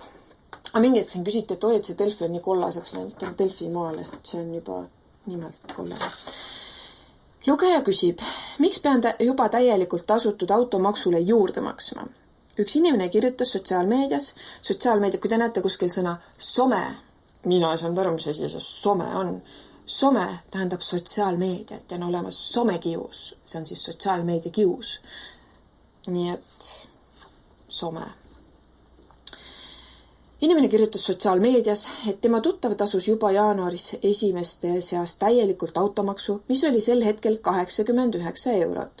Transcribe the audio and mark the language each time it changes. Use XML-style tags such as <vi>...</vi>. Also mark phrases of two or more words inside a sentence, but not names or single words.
<et>Aga mingi hetk siin küsiti, et see Delfi on nii kollaseks läinud, Delfi Maaleht, see on juba nimelt kollane. Lugeja küsib, miks pean juba täielikult tasutud automaksule juurde maksma? Üks inimene kirjutas sotsiaalmeedia, kui te näete kuskil sõna some, mina ei saanud aru, mis asi see some on. Some tähendab sotsiaalmeediat ja on olemas somekius, see on siis sotsiaalmeedia kius. Nii et some. Inimene kirjutas sotsiaalmeedias, et tema tuttav tasus juba jaanuaris esimeste seas täielikult automaksu, mis oli sel hetkel 89 €.</et>